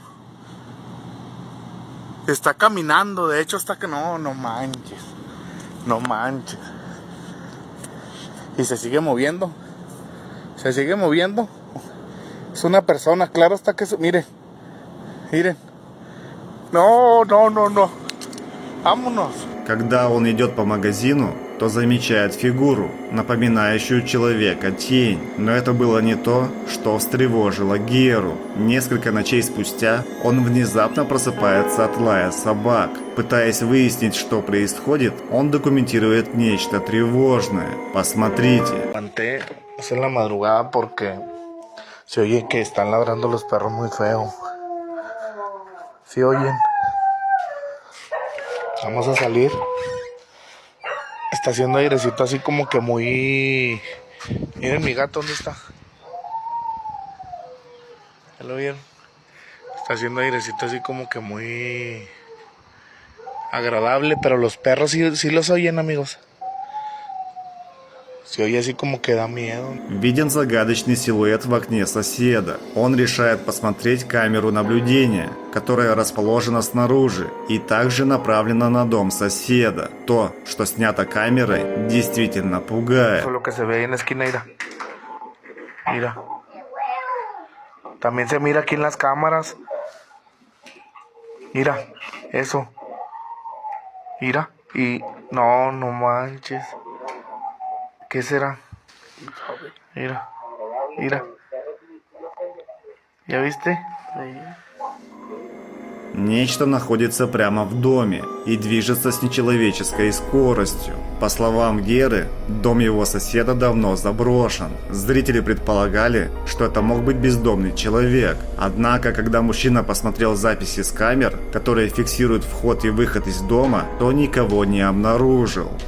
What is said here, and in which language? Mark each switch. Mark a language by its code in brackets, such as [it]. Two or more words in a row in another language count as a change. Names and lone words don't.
[es] Está caminando, de hecho está que no manches. No manches. Y se sigue moviendo. Es una persona, claro está que... Miren. No. Vámonos. [ru] Когда он идет по магазину, то замечает фигуру, напоминающую человека тень. Но это было не то, что встревожило Геру. Несколько ночей спустя он внезапно просыпается от лая собак. Пытаясь выяснить, что происходит, он документирует нечто тревожное. Посмотрите. [es] Levanté en la madrugada porque se oye que están ladrando los perros muy feo. ¿Sí oyen? Vamos a salir. Está haciendo airecito así como que muy... Miren mi gato, ¿dónde está? ¿Ya lo vieron? Está haciendo airecito así como que muy agradable, pero los perros sí los oyen, amigos. Se oye así como que da miedo. [ru] Виден загадочный силуэт в окне соседа. Он решает посмотреть камеру наблюдения, которая расположена снаружи и также направлена на дом соседа. То, что снято камерой, действительно пугает. [es] Eso es lo que se ve ahí en la esquina, mira. Mira. También se mira aquí en las cámaras. Mira, eso. Mira. Y no manches. ¿Qué será? Mira, mira. ¿Ya viste? [ru] Нечто находится прямо в доме и движется с нечеловеческой скоростью. По словам Геры, дом его соседа давно заброшен. Зрители предполагали, что это мог быть бездомный человек. Однако, когда мужчина посмотрел записи с камер, которые фиксируют вход и выход из дома, то никого не обнаружил.